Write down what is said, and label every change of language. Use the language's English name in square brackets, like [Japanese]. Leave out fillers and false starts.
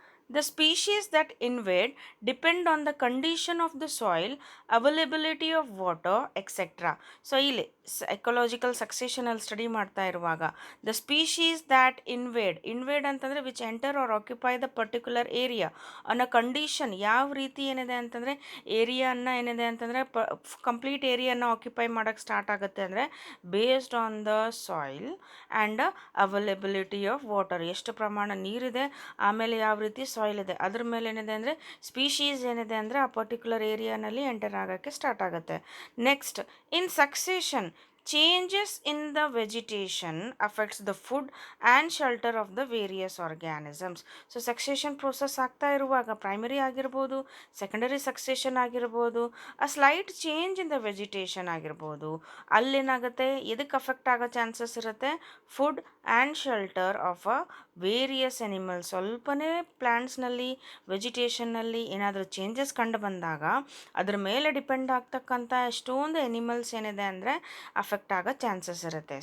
[English] The species that invade depend on the condition of the soil, availability of water, etc. [Kannada] So ಇಲ್ಲಿ ecological ಸಕ್ಸೇಷನಲ್ಲಿ study ಮಾಡ್ತಾ ಇರುವಾಗ [English] the species that invade [Kannada] ಅಂತಂದರೆ [English] which enter or occupy the particular area [Kannada] ಅನ್ನೋ condition ಯಾವ ರೀತಿ ಏನಿದೆ ಅಂತಂದರೆ ಏರಿಯಾನ ಏನಿದೆ ಅಂತಂದರೆ ಕಂಪ್ಲೀಟ್ ಏರಿಯಾನ ಆಕ್ಯುಪೈ ಮಾಡೋಕ್ಕೆ ಸ್ಟಾರ್ಟ್ ಆಗುತ್ತೆ ಅಂದರೆ [English] based on the soil and availability of water, [Kannada] ಎಷ್ಟು ಪ್ರಮಾಣ ನೀರಿದೆ, ಆಮೇಲೆ ಯಾವ ರೀತಿ ಸಾಯಿಲ್ ಇದೆ, ಅದ್ರ ಮೇಲೆ ಏನಿದೆ ಅಂದರೆ ಸ್ಪೀಶೀಸ್ ಏನಿದೆ ಅಂದರೆ ಆ ಪರ್ಟಿಕ್ಯುಲರ್ ಏರಿಯಾನಲ್ಲಿ ಎಂಟರ್ ಆಗೋಕ್ಕೆ ಸ್ಟಾರ್ಟ್ ಆಗುತ್ತೆ. [English] Next, in succession changes in the vegetation affects the food and shelter of the various organisms. [Kannada] So succession process ಆಗ್ತಾ ಇರುವಾಗ ಪ್ರೈಮರಿ ಆಗಿರ್ಬೋದು, ಸೆಕೆಂಡರಿ ಸಕ್ಸೇಷನ್ ಆಗಿರ್ಬೋದು, ಆ [English] slight change in the vegetation [Kannada] ಆಗಿರ್ಬೋದು, ಅಲ್ಲೇನಾಗುತ್ತೆ ಎದಕ್ಕೆ ಅಫೆಕ್ಟ್ ಆಗೋ ಚಾನ್ಸಸ್ ಇರುತ್ತೆ, [English] Food and shelter of a various animals. [Kannada] ಸ್ವಲ್ಪನೇ ಪ್ಲ್ಯಾಂಟ್ಸ್ನಲ್ಲಿ ವೆಜಿಟೇಷನ್ನಲ್ಲಿ ಏನಾದರೂ ಚೇಂಜಸ್ ಕಂಡು ಬಂದಾಗ ಅದ್ರ ಮೇಲೆ ಡಿಪೆಂಡ್ ಆಗ್ತಕ್ಕಂಥ ಎಷ್ಟೊಂದು ಎನಿಮಲ್ಸ್ ಏನಿದೆ ಅಂದರೆ ಅಫೆಕ್ಟ್ ಆಗೋ ಚಾನ್ಸಸ್ ಇರುತ್ತೆ.